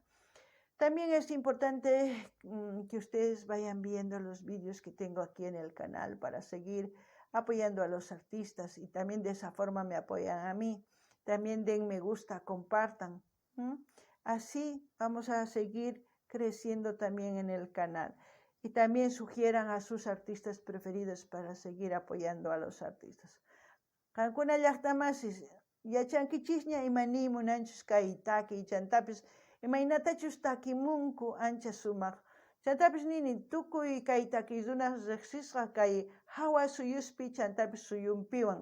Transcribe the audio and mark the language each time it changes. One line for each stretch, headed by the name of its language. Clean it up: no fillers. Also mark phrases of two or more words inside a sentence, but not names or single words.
Spanish: También es importante que ustedes vayan viendo los vídeos que tengo aquí en el canal para seguir apoyando a los artistas y también de esa forma me apoyan a mí. También den me gusta, compartan. Así vamos a seguir creciendo también en el canal. Y también sugieran a sus artistas preferidos para seguir apoyando a los artistas.
Quechua: Kankuna llaqtamasis yachankichishña imani munanchus kay taki chantapis imaynatachus takimunku ancha sumaq. Chantapis nini tukuy kay takirunas riqsisqa kay hawa suyuspi chantapis suyunpiwan.